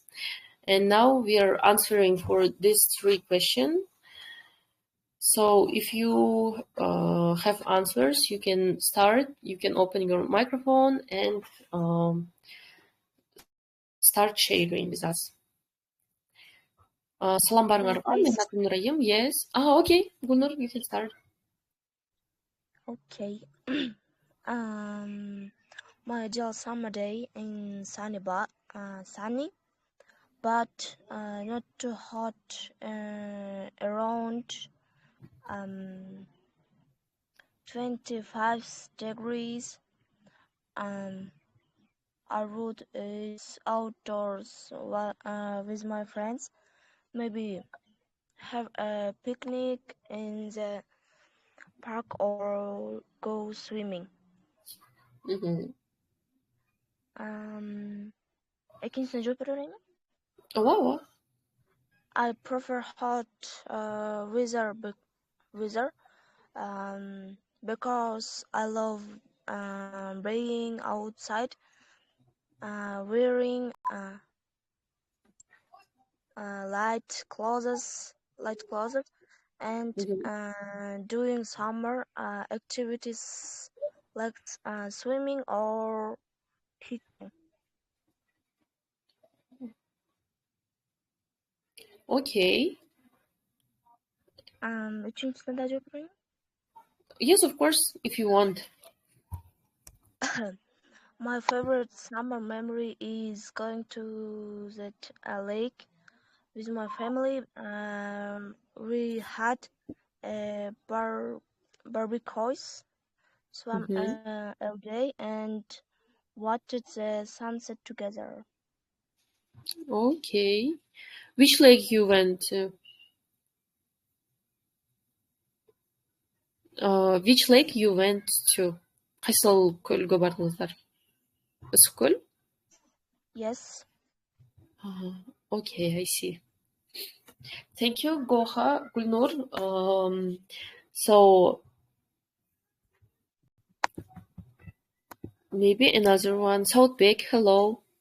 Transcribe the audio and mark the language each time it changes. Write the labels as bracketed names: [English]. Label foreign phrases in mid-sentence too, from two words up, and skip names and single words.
[English] And now we are answering for these 3 questions. So if you have answers, you can start. You can open your microphone and start sharing with us. [Kyrgyz] Салам барыңарга, менин атым Нурайым. [English] Yes. Okay. Gulnur, you can start. Okay. My ideal summer day in sunny, but not too hot. Around 25 degrees. I would is outdoors with my friends. Maybe have a picnic in the park or go swimming. [Kyrgyz] Экинчисине жооп бере алайынбы? Ооба. [English] I prefer hot weather because I love being outside, wearing light clothes, and doing summer activities like swimming or hiking. Okay. [Kyrgyz] Үчүнчүсүнө да жооп берейинби? [English] Yes, of course, if you want. My favorite summer memory is going to that lake with my family. We had a barbecues, swam all day, and watched the sunset together. Okay. Which lake you went to? Which lake you went to? [Kyrgyz] Кайсыл көлгө бардыңыздар? Ысык көл? [English] Yes. Okay, I see. Thank you, Goha, Gulnur. So maybe another one. Southbeck, hello.